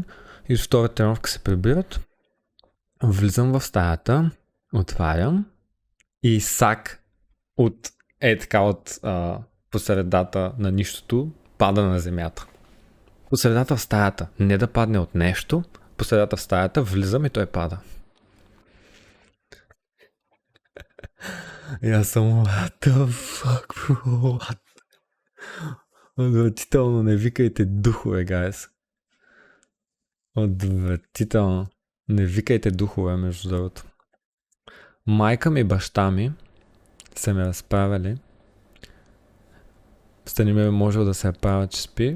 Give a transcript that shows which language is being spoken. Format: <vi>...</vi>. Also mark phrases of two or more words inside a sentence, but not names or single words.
<bg>И от втора тренировка се прибират. Влизам в стаята, отварям и сак от посредата на нищото пада на земята. Посредата в стаята. Не да падне от нещо, посредата в стаята влизам и той пада. И аз съм</bg> <en>what the fuck, bro?</en> <bg>Отвратително, не викайте духове, guys. Отвратително. Не викайте духове, между другото. Майка ми и баща ми са ме разправили. Станимир можел да се правя, че спи.</bg>